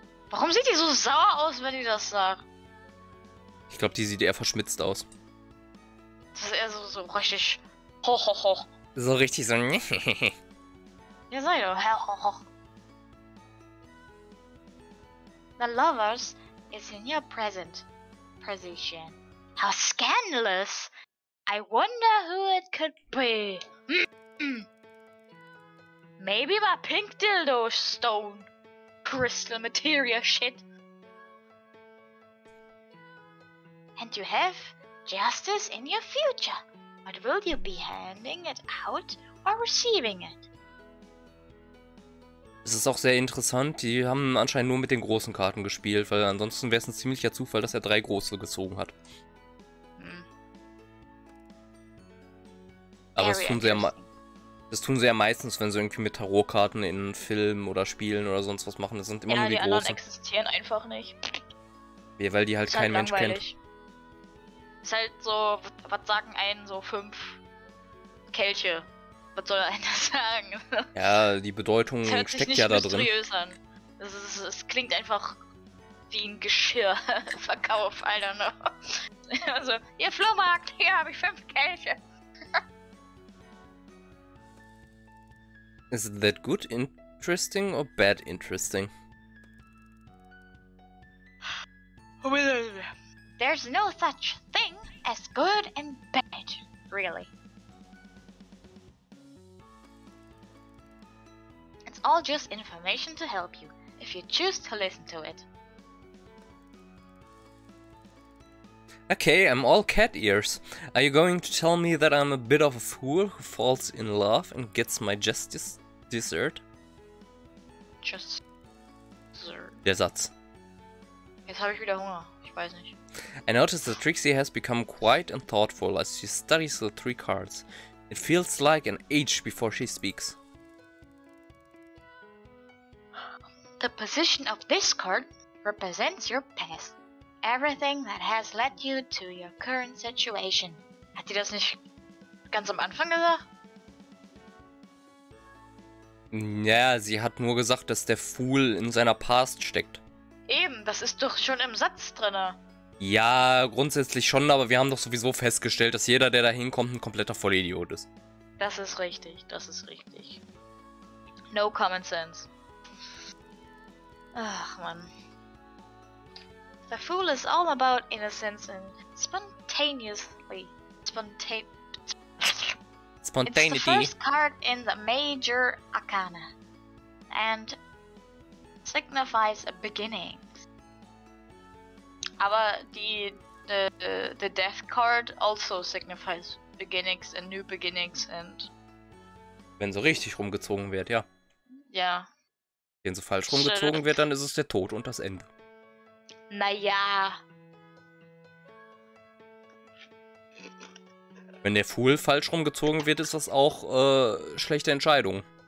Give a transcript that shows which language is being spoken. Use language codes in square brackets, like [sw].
[de] Warum sieht die so sauer aus, wenn die das sagt? Ich glaube, die sieht eher verschmitzt aus. Das ist eher so richtig hoch, hoch, hoch. So richtig so. Ja, sei doch, hoch, hoch, hoch. [en] The lovers is in your present position. How scandalous! I wonder who it could be. Maybe my pink dildo stone. Crystal materia shit. And you have justice in your future. But will you be handing it out or receiving it? [de] Es ist auch sehr interessant, die haben anscheinend nur mit den großen Karten gespielt, weil ansonsten wäre es ein ziemlicher Zufall, dass er 3 große gezogen hat. Aber das tun sie ja meistens, wenn sie irgendwie mit Tarotkarten in Filmen oder Spielen oder sonst was machen. Das sind immer nur die großen. Die anderen existieren einfach nicht. Ja, weil die halt kein Mensch kennt. Ist halt so, was sagen einen so 5 Kelche? Was soll einer sagen? Ja, die Bedeutung steckt ja da drin. An. Es klingt einfach wie ein Geschirrverkauf, Alter. Ne? Also, ihr Flohmarkt, hier habe ich 5 Kelche. [en] Is that good interesting or bad interesting? There's no such thing as good and bad, really. It's all just information to help you, if you choose to listen to it. Okay, I'm all cat ears. Are you going to tell me that I'm a bit of a fool who falls in love and gets my justice dessert? Just. [de] Der Satz. Jetzt habe ich wieder Hunger. Ich weiß nicht. [en] I notice that Trixie has become quiet and thoughtful as she studies the 3 cards. It feels like an age before she speaks. The position of this card represents your past. Everything that has led you to your current situation. [de] Hat die das nicht ganz am Anfang gesagt? Ja, sie hat nur gesagt, dass der Fool in seiner Past steckt. Eben, das ist doch schon im Satz drinne. Ja, grundsätzlich schon, aber wir haben doch sowieso festgestellt, dass jeder, der da hinkommt, ein kompletter Vollidiot ist. Das ist richtig, das ist richtig. [en] No common sense. [de] Ach, Mann. [en] The Fool is all about innocence and spontaneity. It's the first card in the major arcana and signifies a beginning. [de] Aber [en] the death card also signifies beginnings and new beginnings and... [de] Wenn so richtig rumgezogen wird, ja. Ja. Wenn so falsch rumgezogen wird, dann ist es der Tod und das Ende. Naja. Wenn der Fool falsch rumgezogen wird, ist das auch schlechte Entscheidung.